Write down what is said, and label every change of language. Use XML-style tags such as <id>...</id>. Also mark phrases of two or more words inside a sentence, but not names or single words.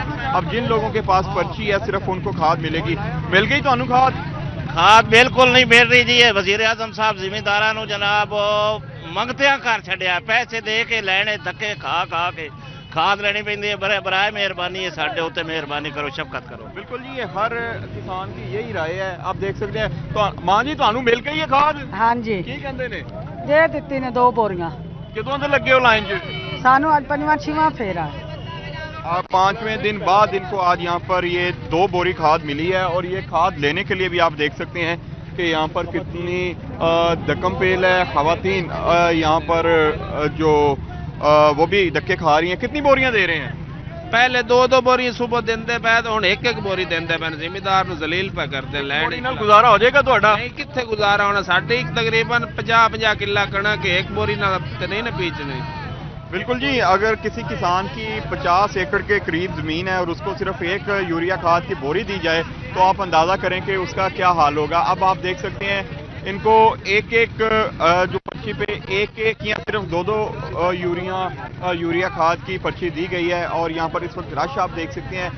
<ur>اب جن لوگوں کے پاس پرچی ہے صرف ان کو کھاد ملے گی۔ مل گئی تو کھاد؟ کھاد بالکل نہیں مل رہی جی۔</ur> <pa>وزیر اعظم صاحب زمینداروں جناب منگتیاں کر چھڈیا، پیسے دے کے لینے، دھکے کھا کے کھاد لینی پہندی ہے۔ برائے مہربانی ہے ساڈے اوتے مہربانی کرو، شفقت کرو۔</pa> <ur>بالکل جی، یہ ہر کسان کی یہی رائے ہے، آپ دیکھ سکتے ہیں۔</ur> <pa>تو ماں جی تانوں مل گئی ہے کھاد؟ ہاں جی، کی کہندے نے؟ دے دتی نے 2 بوریاں۔ کدوں دے لگے ہو لائن چ؟ سانو اج 5واں پھیرا۔</pa> <ur>5ویں دن بعد ان کو آج یہاں پر یہ 2 بوری کھاد ملی ہے اور یہ کھاد لینے کے لیے بھی آپ دیکھ سکتے ہیں کہ یہاں پر کتنی دکم پیل ہے۔ خواتین یہاں پر جو وہ بھی دکے کھا رہی ہیں۔</ur> <pa>کتنی بوریاں دے رہے ہیں؟ پہلے 2 بوری صبح دیندے پے تے ہن 1 بوری دیندے پے، زمیندار نو ذلیل پہ کرتے لین نال گزارا ہو جائے گا تہاڈا؟ نہیں کتھے گزارا ہونا، ساڈی تقریباً 50 کلا کنک 1 بوری نال تے نہیں نہ بیچنے۔</pa> <ur>بالکل جی، اگر کسی کسان کی 50 ایکڑ کے قریب زمین ہے اور اس کو صرف 1 یوریا کھاد کی بوری دی جائے تو آپ اندازہ کریں کہ اس کا کیا حال ہوگا۔ اب آپ دیکھ سکتے ہیں ان کو ایک جو پرچی پہ ایک یا صرف 2 یوریا کھاد کی پرچی دی گئی ہے اور یہاں پر اس وقت رش آپ دیکھ سکتے ہیں۔</ur>